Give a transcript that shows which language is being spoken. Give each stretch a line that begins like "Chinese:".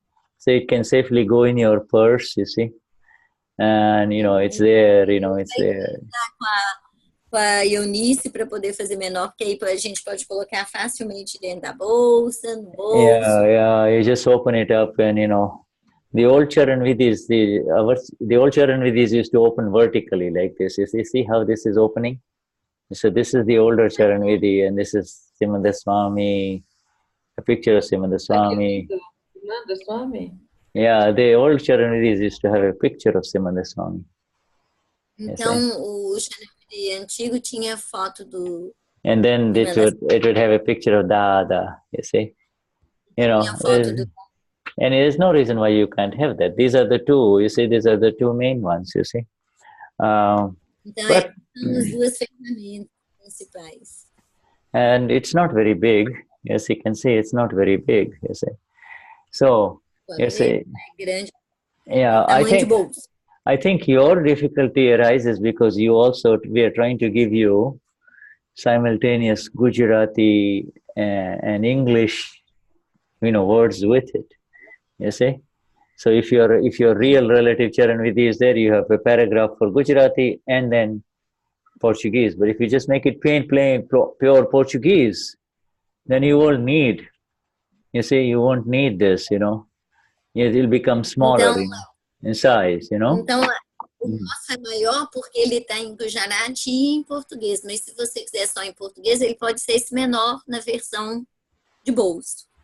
English: So it can safely go in your purse, you see, and it's there, it's there.
Portuguese: Com a Eunice para poder fazer menor, porque aí a gente pode colocar facilmente dentro da bolsa, no bolso.
English: Yeah, you just open it up and the old Charan Vidhis, the old Charan Vidhis used to open vertically like this. You see how this is opening? So this is the older Charan Vidhi, and this is Simanda Swami, a picture of Simanda Swami. Yeah, the old Charan Vidhis used to have a picture of Simanda Swami.
Portuguese: Então, o Charan Vidhi antigo tinha foto do...
English: And then it would have a picture of Dada, you see. And there's no reason why you can't have that. These are the two, you see, these are the 2 main ones, you see.
Portuguese: Então, as 2 ferramentas principais.
English: And it's not very big. Yes, you can see it's not very big, you see. So, you see, yeah, I think your difficulty arises because we are trying to give you simultaneous Gujarati and English, words with it. You see, so if your real relative Charan Vidhi is there, you have a paragraph for Gujarati and then Portuguese. But if you just make it plain, pure Portuguese, then you won't need. You see, you won't need this. It will become smaller in size.
Portuguese: Então, o nosso é maior porque ele está em Gujarati e em português. Mas se você quiser só em português, ele pode ser esse menor na versão de bolso.